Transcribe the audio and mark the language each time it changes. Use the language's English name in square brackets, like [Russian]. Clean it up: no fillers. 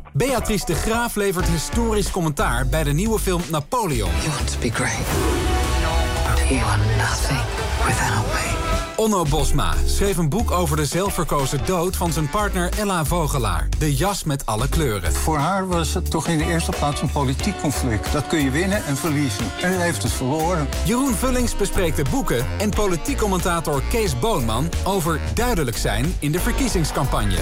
[Dutch] Beatrice de Graaf levert historisch commentaar bij de nieuwe film Napoleon. [English] You want to be great. But you are nothing without me. [Dutch] Onno Bosma schreef een boek over de zelfverkozen dood van zijn partner Ella Vogelaar. De jas met alle kleuren. Voor haar was het toch in de eerste plaats een politiek conflict. Dat kun je winnen en verliezen. En hij heeft het verloren. Jeroen Vullings bespreekt de boeken en politiek commentator Kees Boonman over duidelijk zijn in de verkiezingscampagne.